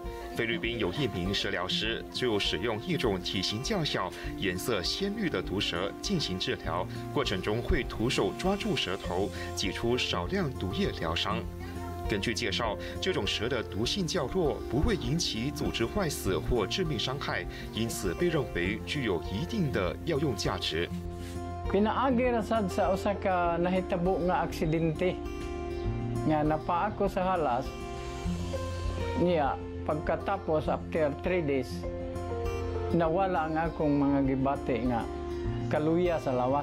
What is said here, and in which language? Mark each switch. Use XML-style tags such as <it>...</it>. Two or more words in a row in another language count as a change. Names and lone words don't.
<zh>菲律宾有一名蛇疗师就使用一种体型较小、颜色鲜绿的毒蛇进行治疗，过程中会徒手抓住蛇头，挤出少量毒液疗伤。根据介绍，这种蛇的毒性较弱，不会引起组织坏死或致命伤害，因此被认为具有一定的药用价值。</zh> <ceb>Pinaagi ra sad sa usa ka nahitabo nga aksidente nga napaa ko sa halas niya pagkatapos</ceb> <en>after 3 days</en> <ceb>nawala ang akong mga gibati nga kaluya sa lawas.</ceb>